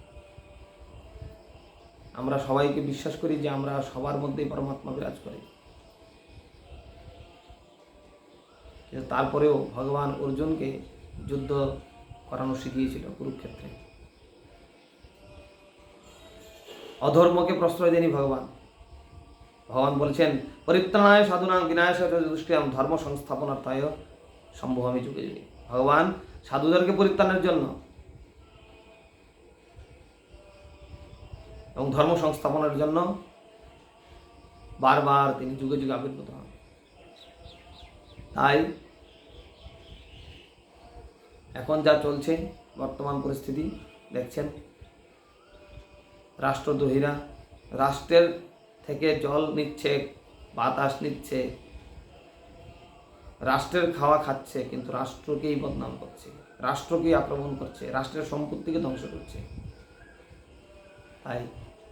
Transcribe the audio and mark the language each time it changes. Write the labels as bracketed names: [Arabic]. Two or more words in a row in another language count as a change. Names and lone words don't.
[Bangla] আমরা সবাইকে বিশ্বাস করি যে আমরা সবার মধ্যেই পরমাত্মা বিরাজ করে। কিন্তু তারপরেও ভগবান অর্জুনকে যুদ্ধ করানো শিখিয়েছিল কুরুক্ষেত্রে। অধর্মকে প্রশ্রয় দেয়নি ভগবান। ভগবান বলেছেন, [Sanskrit] পরিত্রাণায় সাধুনাং বিনাশায় চ দুষ্কৃতাম ধর্ম সংস্থাপনার্থায় সম্ভবামি যুগে যুগে। [Bangla] ভগবান সাধুদেরকে পরিত্রাণের জন্য এবং ধর্ম সংস্থাপনের জন্য বারবার তিনি যুগে যুগে আবির্ভূত হন। তাই এখন যা চলছে বর্তমান পরিস্থিতি দেখছেন, রাষ্ট্রদ্রোহীরা রাষ্ট্রের থেকে জল নিচ্ছে, বাতাস নিচ্ছে, রাষ্ট্রের খাওয়া খাচ্ছে, কিন্তু রাষ্ট্রকেই বদনাম করছে, রাষ্ট্রকেই আক্রমণ করছে, রাষ্ট্রের সম্পত্তিকে ধ্বংস করছে।